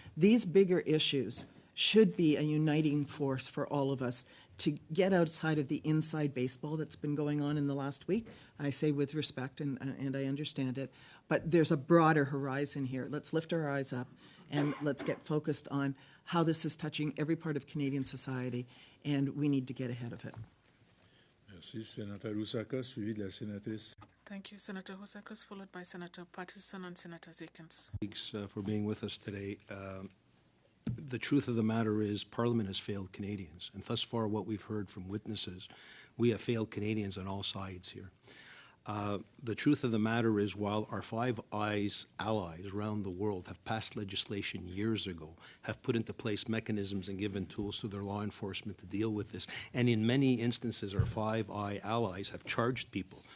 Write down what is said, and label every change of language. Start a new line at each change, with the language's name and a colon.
English: These bigger issues should be a uniting force for all of us to get outside of the inside baseball that's been going on in the last week. I say with respect, and I understand it, but there's a broader horizon here. Let's lift our eyes up and let's get focused on how this is touching every part of Canadian society, and we need to get ahead of it.
French: Merci. Sénateur Roussaka, suivi de la sénatrice.
English: Thank you, Senator Housakos, followed by Senator Patterson and Senator Zickens. Thanks for being with us today. The truth of the matter is Parliament has failed Canadians, and thus far what we've heard from witnesses, we have failed Canadians on all sides here. The truth of the matter is while our Five Eyes allies around the world have passed legislation years ago, have put into place mechanisms and given tools to their law enforcement to deal with this, and in many instances our Five Eye allies have charged people.